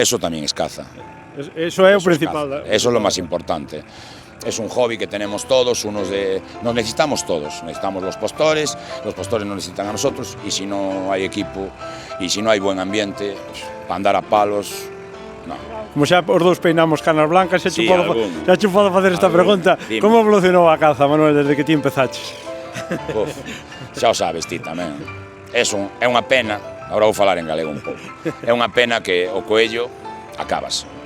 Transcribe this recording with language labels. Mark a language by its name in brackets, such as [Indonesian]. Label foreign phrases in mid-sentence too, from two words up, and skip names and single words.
[Spanish] Sí. Eso también es caza. [Galician] Eso é o principal. [Spanish] Eso es lo más importante. Es un hobby que tenemos todos, nos necesitamos todos. Necesitamos los postores nos necesitan a nosotros, y si no hay equipo y si no hay buen ambiente, para andar a palos, no. [Galician] Como xa os dous peinamos canas blancas, xa Sí, che podo facer esta pregunta. Dime. Como evolucionou a caza, Manuel, desde que ti empezaches? Uf, xa o sabes ti tamén. É unha pena, agora vou falar en galego un pouco. É unha pena que o coello acabas.